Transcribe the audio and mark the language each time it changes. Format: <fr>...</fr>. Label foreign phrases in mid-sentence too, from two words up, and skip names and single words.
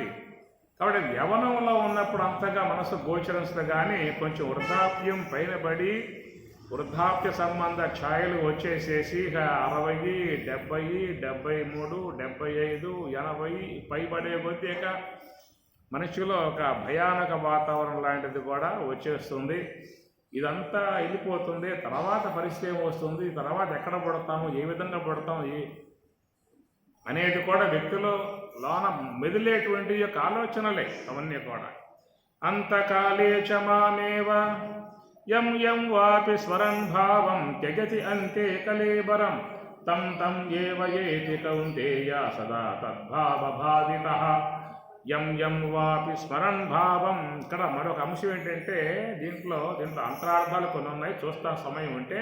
<te>కాబట్టి యవనంలో ఉన్నప్పుడు అంతగా మనసు గోచరిస్తుంది, కానీ కొంచెం వృద్ధాప్యం పైన పడి వృద్ధాప్య సంబంధ ఛాయలు వచ్చేసేసి 60, 70, 73, 75, 80 పైబడే కొద్దీ మనిషిలో ఒక భయానక వాతావరణం లాంటిది కూడా వచ్చేస్తుంది. ఇదంతా వెళ్ళిపోతుంది. తర్వాత పరిస్థితి వస్తుంది, తర్వాత ఎక్కడ పడతాము, ఏ విధంగా పడతాము అనేది కూడా వ్యక్తిలో లోన మెదిలేటువంటి యొక్క ఆలోచనలే అవన్నీ కూడా.</te> <sa>అంతకాలే చ మామేవ యం యం వాపి స్మరన్ భావం త్యజతి అంతే కలేబరం తం తం ఏవ ఏతి కౌంతేయ సదా తద్భావభావితః. యం యం వాపి స్మరన్ భావం.</sa> <te>ఇక్కడ మరొక అంశం ఏంటంటే దీంట్లో అంతరార్థాలు కొన్ని ఉన్నాయి, చూస్తా సమయం ఉంటే.</te>